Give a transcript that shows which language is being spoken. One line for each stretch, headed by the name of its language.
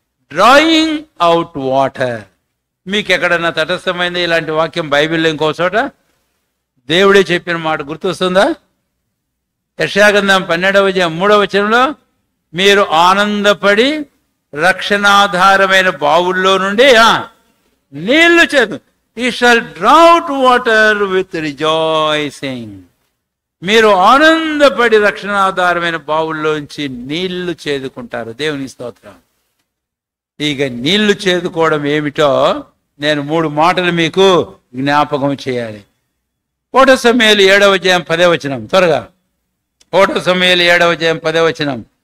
English: Drawing out water.
Telugu: మీకు ఎక్కడన్నా తటస్థమైంది ఇలాంటి వాక్యం బైబిల్లో? ఇంకో చోట దేవుడే చెప్పిన మాట గుర్తొస్తుందా? యెషయా గ్రంథం 12వ అధ్యాయం 3వ వచనంలో, మీరు ఆనందపడి రక్షణాధారమైన బావుల్లో నుండి నీళ్లు చేదు.
English: He shall draw out water with rejoicing.
Telugu: మీరు ఆనందపడి రక్షణాధారమైన బావుల్లోంచి నీళ్లు చేదుకుంటారు. దేవుని స్తోత్రం. ఇక నీళ్లు చేదుకోవడం ఏమిటో నేను 3 మాటలు మీకు జ్ఞాపకం చేయాలి. 1వ సమూయేలు 7వ అధ్యాయం 10వ వచనం. త్వరగా 1వ సమూయేలు 7వ అధ్యాయం 10వ వచనం.